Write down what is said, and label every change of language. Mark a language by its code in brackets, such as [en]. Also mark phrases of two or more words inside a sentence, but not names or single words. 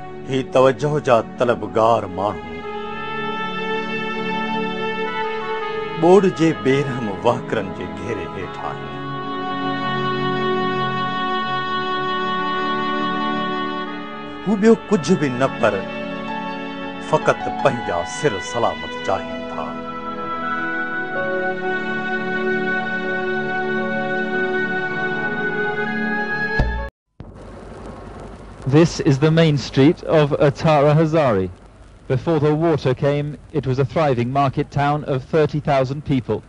[sd] ही तवज्जो जा तलबगार माण्हू ॿोड़ जे बेरहम वहकरनि जे घेरे हेठि आहिनि। हू ॿियो कुझु बि न पर फ़क़ति पंहिंजा सिर सलामत चाहिनि था। [en] This is the main street of Atara Hazari. Before the water came, it was a thriving market town of 30,000 people.